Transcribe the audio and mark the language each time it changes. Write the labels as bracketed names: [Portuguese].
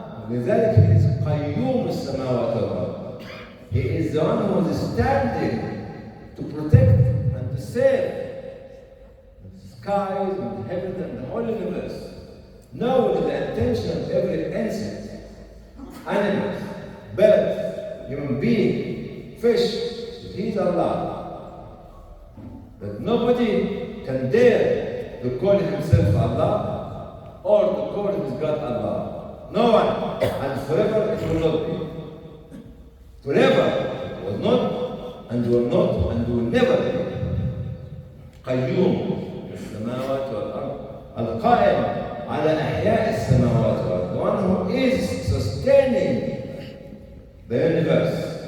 [Arabic] لذلك [English] He is [Arabic] قيوم السماوات والأرض. [English] He is the one who is standing to protect and to save the skies and the heavens and the whole universe. Knowing the intention of every insect, animals, birds, human being, fish, that He is Allah. That nobody can dare to call himself Allah or to call his God Allah. No one. And forever it will not be. Forever it was not, and will not, and will never be. [Arabic] قيوم السماوات والأرض القائم على أحياء السماوات والأرض. [English] The one who is sustaining the universe.